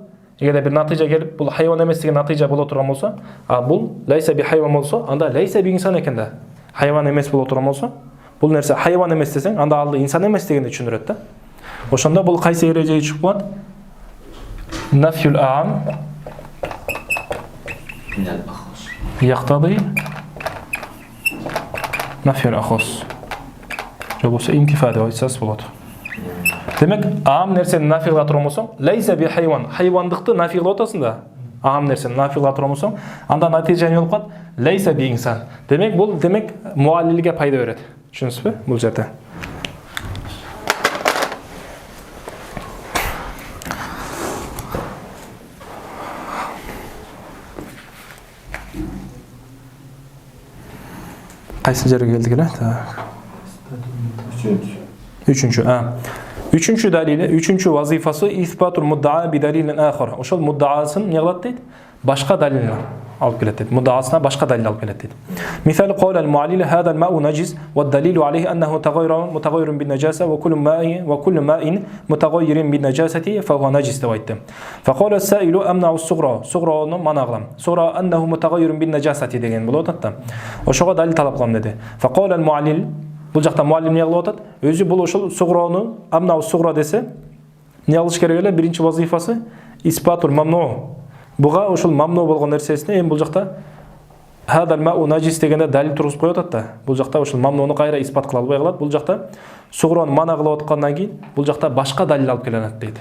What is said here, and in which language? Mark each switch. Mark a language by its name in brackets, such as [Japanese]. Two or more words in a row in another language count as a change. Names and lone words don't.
[Kyrgyz] Эгерде бир натыйжа келип, бул хайван эмес деген натыйжа боло турган болсо, бул [Arabic] ليس بحيوان [Kyrgyz] болсо, анда [Arabic] ليس بإنسان [Kyrgyz] экен да. Хайван эмес боло турган болсо, бул нерсе хайван эмес десең, анда ал инсан эмес дегенди түшүндүрөт да. Ошондо бул кайсы эрежеге чыгып калат? [Arabic] نفي الأعم يقتضي نفي الأخص. [Kyrgyz] Же болсо интифа деп айтсаңыз болот. Демек, аам нерсени нафи кыла турган болсоң, [Arabic] ليس بحيوان, [Kyrgyz] хайвандыкты нафи кылып атасың да. Аам нерсени нафи кыла турган болсоң, анда натыйжа эмне болуп калат? [Arabic] ليس بإنسان. [Kyrgyz] Демек, бул муаллилге пайда берет. Түшүнүсүзбү? Бул жерде. Кайсы жерге келдик эле? Үчүнчү далили, үчүнчү вазифасы [Arabic] إثبات المدعى بدليل آخر. [Kyrgyz] Ошол муддаасын эмне кылат дейт? Башка далил алып келет дейт. Муддаасына башка далил алып келет дейт. [Arabic] Мисалы قال المعلل هذا الماء نجس والدليل عليه أنه متغير بالنجاسة وكل ماء متغير بالنجاسة فهو نجس [Kyrgyz] деп айтты. [Arabic] فقال السائل أمنع الصغرى. [Kyrgyz] Sughrаны мана кылам. [Arabic] صغرى أنه متغير بالنجاسة [Kyrgyz] деген болот атта. Ошого далил талап кылам деди. [Arabic] فقال المعلل [Kyrgyz] бул жакта муаллим эмне кылып атат? Өзү бул ошол сугрону [Arabic] أمنع الصغرى [Kyrgyz] десе, эмне кылыш керек эле? Биринчи вазифасы [Arabic] إثبات الممنوع. [Kyrgyz] Буга ошол мамну болгон нерсесине эми бул жакта [Arabic] هذا الماء نجس [Kyrgyz] дегенде далил тургузуп коет атта. Бул жакта ошол мамнуну кайра исбат кыла албай калат. Бул жакта сугрону мана кылып аткандан кийин бул жакта башка далил алып келенет дейт.